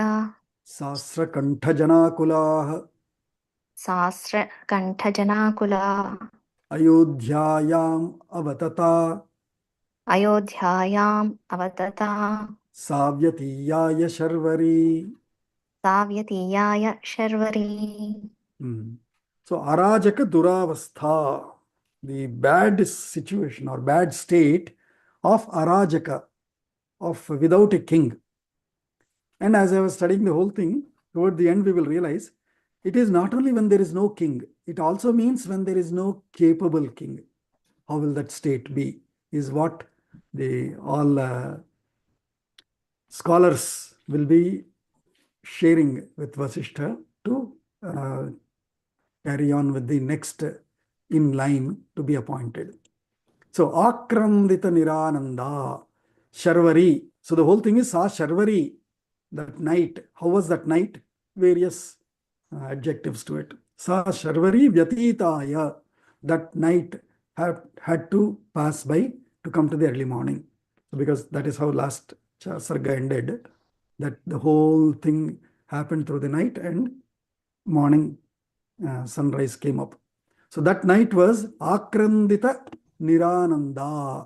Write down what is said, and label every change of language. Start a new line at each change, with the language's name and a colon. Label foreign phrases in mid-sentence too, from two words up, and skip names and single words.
Sanskrit: सहस्रकण्ठजनाकुलाः अयोध्यायाम् अवतता साव्यतीयाय शर्वरी सा व्यतीयाय शर्वरी. So अराजक दुरवस्था,
English: the bad situation or bad state of arajaka, of without a king. And as I was studying the whole thing, toward the end we will realize it is not only when there is no king, it also means when there is no capable king. How will that state be? Is what the all scholars will be sharing with Vasishtha to carry on with the next in line to be appointed.
Sanskrit: So आक्रन्दिता निरानन्दा शर्वरी.
English: So the whole thing is
Sanskrit: सा शर्वरी,
English: that night. How was that night? Various adjectives to it.
Sanskrit: सा शर्वरी व्यतीयाय.
English: That night had to pass by to come to the early morning. Because that is how last sarga ended. That the whole thing happened through the night and morning sunrise came up. So that night was
Sanskrit: आक्रन्दिता निरानन्दा.